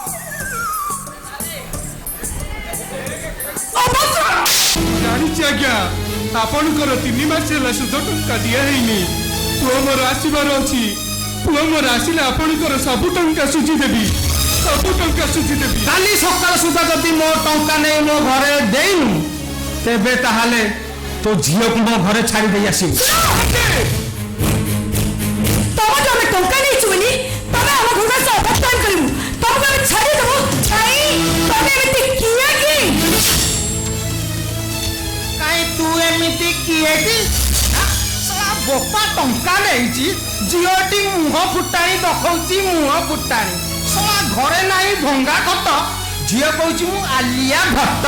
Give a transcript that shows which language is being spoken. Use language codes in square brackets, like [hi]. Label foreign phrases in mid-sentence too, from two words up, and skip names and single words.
[or] ଜାଣିଛି ଆଜ୍ଞା ଆପଣଙ୍କର 3 ମାସ ହେଲା ସୁଧ ଟଙ୍କା ଦିଆ ହେଇନି। ପୁଅ ମୋର ଆସିବାର ଅଛି। ପୁଅ ମୋର ଆସିଲେ ଆପଣଙ୍କର ସବୁ ଟଙ୍କା ସୁଝିଦେବି। କାଲି ସକାଳ ସୁଦ୍ଧା ଯଦି ମୋ ଟଙ୍କା ନେଇ ମୋ ଘରେ ଦେଇନୁ ତେବେ ତାହେଲେ ତୋ ଝିଲ କୁ ମୋ ଘରେ ଛାଡ଼ି ଦେ ଆସିବୁ ତମଠୁ ଆମେ ଟଙ୍କା ନେଇଛୁ ବୋଲି ତମେ ଆମ ଘରକୁ ଆସି ଅବସ୍ଥାନ କରିବୁ ତମକୁ ଆମେ ଛାଡ଼ିଦେବୁ କାଇଁ ତମେ ଏମିତି କିଏ କି କାଇଁ ତୁ ଏମିତି କିଏ କି ସଳା ବୋପା ଟଙ୍କା ନେଇଛି ଝିଅଟି ମୁହଁ ଫୁଟାଣି ଦେଖଉଛି ମୁହଁ ଫୁଟାଣି ସଳା ଘରେ ନାହିଁ ଭଙ୍ଗା ଖଟ ଝିଅ କହୁଛି ମୁଁ ଆଲିଆ ଭଟ୍ଟ